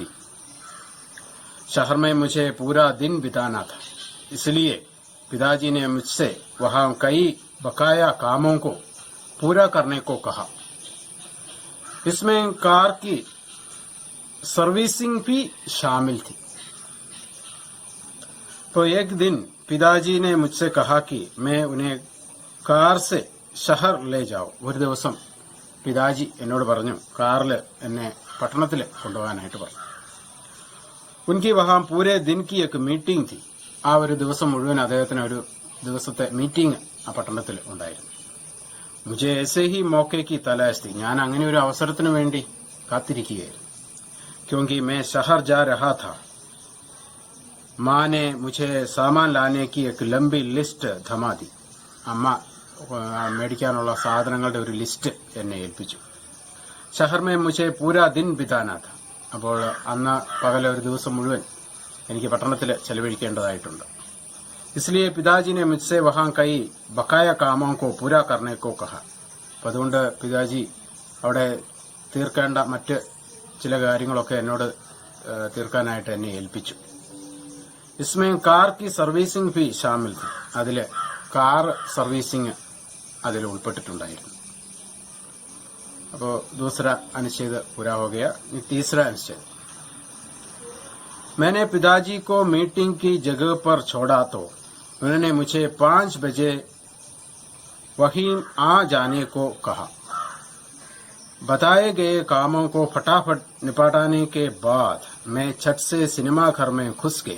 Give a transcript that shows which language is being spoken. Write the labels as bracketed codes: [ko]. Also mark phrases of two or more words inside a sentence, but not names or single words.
[hi] शहर में मुझे पूरा दिन बिताना था, इसलिए पिताजी ने मुझसे वहां कई बकाया कामों को पूरा करने को कहा. इसमें कार की सर्विसिंग भी शामिल थी. तो एक दिन पिताजी ने मुझसे कहा कि मैं उन्हें कार से शहर ले जाऊं. [ml] ഒരു ദിവസം പിതാജി എന്നോട് പറഞ്ഞു കാറിൽ എന്നെ പട്ടണത്തിൽ കൊണ്ടുപോകാനായിട്ട് പറഞ്ഞു. [hi] उनकी वहाँ पूरे दिन की एक मीटिंग थी. [ml] ആ ഒരു ദിവസം മുഴുവൻ അദ്ദേഹത്തിന് ഒരു ദിവസത്തെ മീറ്റിംഗ് ആ പട്ടണത്തിൽ ഉണ്ടായിരുന്നു. [hi] മുझे ऐसे ही मौके की तलाश थी. [ml] ഞാൻ അങ്ങനെ ഒരു അവസരത്തിനു വേണ്ടി കാത്തിരിക്കുകയായിരുന്നു. [hi] क्योंकि मैं शहर जा रहा था. माँ ने मुझे सामान लाने की एक लंबी लिस्ट थमा दी. [ml] അമ്മ മേടിക്കാനുള്ള സാധനങ്ങളുടെ ഒരു ലിസ്റ്റ് എന്നെ ഏൽപ്പിച്ചു. [hi] शहर में മുझे पूरा दिन बिताना था. [ml] അപ്പോൾ അന്ന് പകൽ ഒരു ദിവസം മുഴുവൻ എനിക്ക് പട്ടണത്തിൽ ചെലവഴിക്കേണ്ടതായിട്ടുണ്ട്. [hi] इसलिए पिताजी ने मुझसे वहां कई बकाया कामों को पूरा करने को कहा. [ml] അപ്പോൾ അതുകൊണ്ട് പിതാജി അവിടെ തീർക്കേണ്ട മറ്റ് ചില കാര്യങ്ങളൊക്കെ എന്നോട് തീർക്കാനായിട്ട് എന്നെ ഏൽപ്പിച്ചു. [hi] इसमें कार की सर्विसिंग भी शामिल थी. [ml] അതിലെ കാർ സർവീസിംഗ് അതിൽ ഉൾപ്പെട്ടിട്ടുണ്ടായിരുന്നു. [hi] അപ്പോൾ दूसरा अनुच्छेद पूरा हो गया. तीसरा अनुच्छेद. मैंने पिताजी को मीटिंग की जगह पर छोड़ा तो उन्होंने मुझे 5 बजे वहीं आ जाने को कहा. बताए गए कामों को फटाफट निपटाने के बाद मैं छत से सिनेमा घर में घुस गया.